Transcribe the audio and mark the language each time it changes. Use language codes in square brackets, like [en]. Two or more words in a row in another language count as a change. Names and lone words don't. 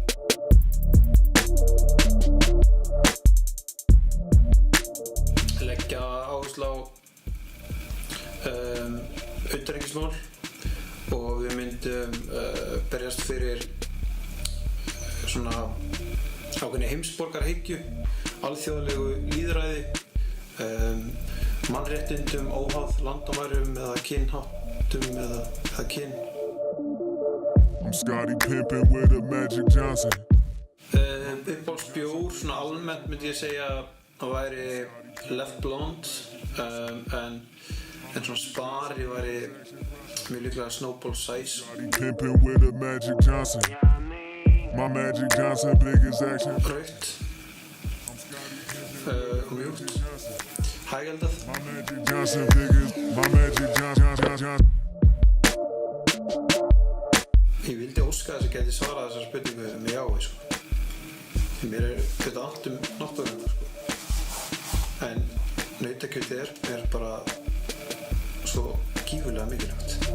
[is] Leggja áherslu á utanríkismál og við myndum berjast fyrir svona ákveðinni heimsborgarahyggju, alþjóðlegu lýðræði, mannréttindum óháð landamærum eða kynháttum eða kyn. [en] I'm Scotty pimpin' with a Magic Johnson. [is] Uppáhaldsbjór, svona almennt myndi ég segja að væri Left Blonde, en svona spari væri mjög líklega Snowball Size. [en] Scotty pimpin' with a Magic Johnson. My Magic Johnson, big as Action. [is] Rautt og mjúkt, hægældað. [en] My Magic Johnson, big as my Magic Johnson. [is] Ég vildi óska þess að geti svarað þessar spurningu með jái, sko. Mér er þetta allt náttúruna, sko. En nautakjötið er bara svo gífurlega mikilvægt.